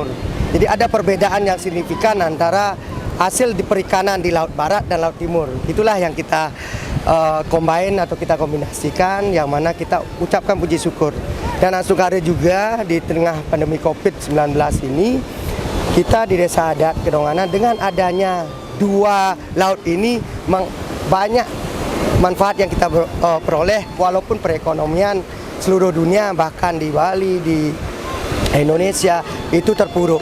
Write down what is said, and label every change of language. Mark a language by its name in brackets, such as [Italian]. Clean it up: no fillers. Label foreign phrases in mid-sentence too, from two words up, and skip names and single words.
[Indonesian] Jadi ada perbedaan yang signifikan antara hasil di perikanan di laut barat dan laut timur. Itulah yang kita combine atau kita kombinasikan, yang mana kita ucapkan puji syukur. Dan Astunggara juga di tengah pandemi COVID-19 ini, kita di desa adat Kedonganan dengan adanya dua laut ini banyak manfaat yang kita peroleh, walaupun perekonomian seluruh dunia bahkan di Bali, di Indonesia itu terpuruk.